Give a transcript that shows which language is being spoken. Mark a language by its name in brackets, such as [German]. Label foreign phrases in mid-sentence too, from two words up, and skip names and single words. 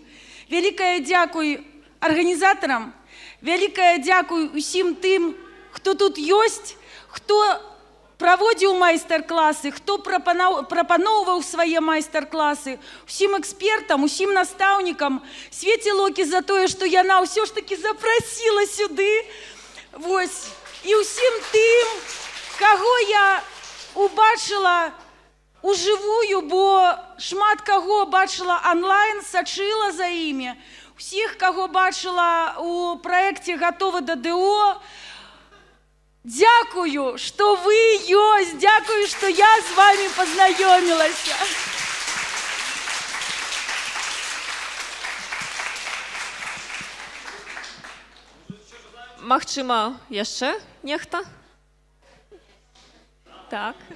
[Belarusian] Вялікае дзякуй арганізатарам, вялікае дзякуй усім тым, хто тут ёсць, хто праводзіў майстар-класы, хто прапаноўваў свае майстар-класы, усім экспертам, усім настаўнікам, Свеце Локі за тое, што яна ўсё ж такі запрасіла сюды. Вось. І ўсім тым, каго я убачыла уживую, бо шмат каго бачила онлайн, сачыла за імі. Усіх, каго бачила у праекце «Готовы до ДО», дякую, што вы ёсць, дякую, што я з вами пазнаёмілася. Магчыма, яшчэ нехта? Так.